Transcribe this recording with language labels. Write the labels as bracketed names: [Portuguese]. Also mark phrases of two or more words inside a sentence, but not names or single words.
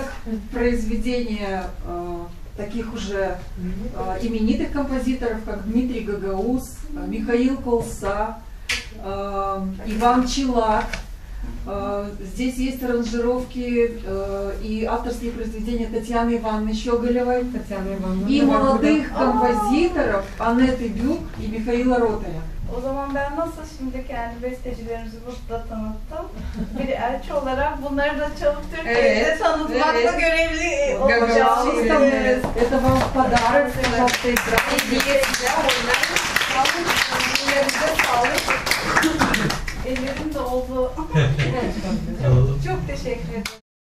[Russian] как произведения таких уже именитых композиторов, как Дмитрий Гагауз, Михаил Колса, Иван Челак. Здесь есть аранжировки и авторские произведения Татьяны Ивановны Щеголевой Татьяна Ивановна. и молодых А. композиторов Анетты Бюк и Михаила Ротаря. [Turkish] O zaman ben nasıl şimdi kendi bestecilerimizi burada tanıttım. Bir elçi olarak bunları da çalıp Türkiye'de Evet, tanıtmakla evet. görevli Gagauz, olacağım. evet. [Russian] Это вам в подарок, пожалуйста, играйте. [Turkish] Hediyesi onların sağlık, ellerinize sağlık. Ellerim de oldu. Çok teşekkür ederim.